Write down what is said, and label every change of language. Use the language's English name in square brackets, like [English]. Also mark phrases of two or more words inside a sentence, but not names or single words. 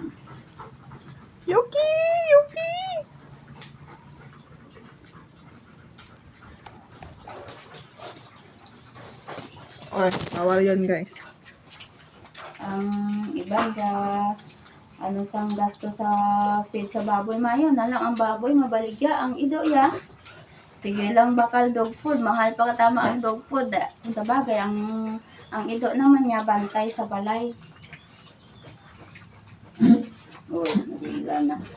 [Filipino] Yuki! Yuki! Ay, bawal yun guys. [Hiligaynon] Ang iba ano sang gasto sa feed sa baboy mayo na lang ang baboy mabaligya ang ido ya. Sige lang bakal [English] dog food, [Hiligaynon] mahal pa katama ang [English] dog food. [Hiligaynon] Kung sa bagay ang ido naman niya bantay sa balay. Uy, nabila na.